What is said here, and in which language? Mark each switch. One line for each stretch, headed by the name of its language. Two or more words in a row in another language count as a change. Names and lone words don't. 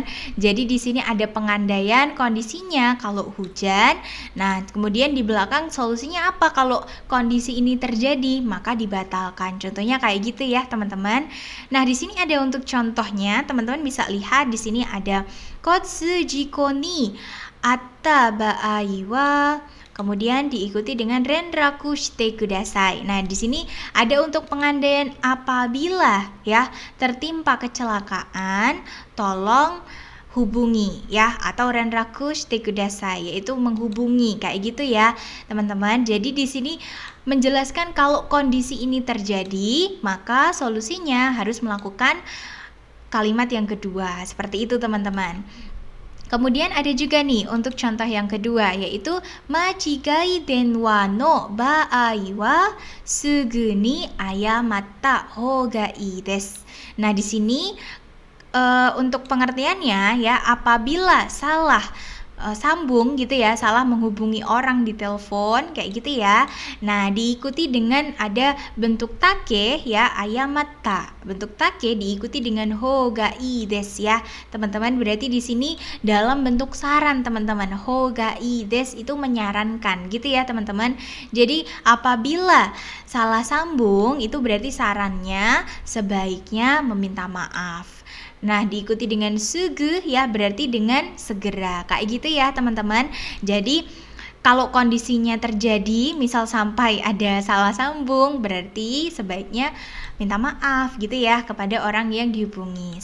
Indonesian: Jadi di sini ada pengandaian kondisinya kalau hujan. Nah kemudian di belakang solusinya apa kalau kondisi ini terjadi, maka dibatalkan. Contohnya kayak gitu ya teman-teman. Nah di sini ada untuk contohnya, teman-teman bisa lihat di sini ada
Japanese: 交通事故にあった場合は,
Indonesian: kemudian diikuti dengan
Japanese: 連絡してください.
Indonesian: Nah, di sini ada untuk pengandaian apabila ya tertimpa kecelakaan, tolong hubungi ya, atau
Japanese: 連絡してください,
Indonesian: yaitu menghubungi kayak gitu ya, teman-teman. Jadi di sini menjelaskan kalau kondisi ini terjadi, maka solusinya harus melakukan kalimat yang kedua. Seperti itu, teman-teman. Kemudian ada juga nih untuk contoh yang kedua, yaitu
Japanese: 間違い電話の場合はすぐに謝ったほうがいいです.
Indonesian: Nah, di sini untuk pengertiannya ya, apabila salah sambung gitu ya, salah menghubungi orang di telepon kayak gitu ya. Nah, diikuti dengan ada bentuk take ya, ayamatta. Bentuk take diikuti dengan
Japanese: ほうがいいです
Indonesian: ya. Teman-teman, berarti di sini dalam bentuk saran teman-teman.
Japanese: ほうがいいです
Indonesian: itu menyarankan gitu ya, teman-teman. Jadi, apabila salah sambung itu berarti sarannya sebaiknya meminta maaf. Nah, diikuti dengan sugu ya, berarti dengan segera. Kayak gitu ya, teman-teman. Jadi, kalau kondisinya terjadi, misal sampai ada salah sambung, berarti sebaiknya minta maaf gitu ya kepada orang yang dihubungi.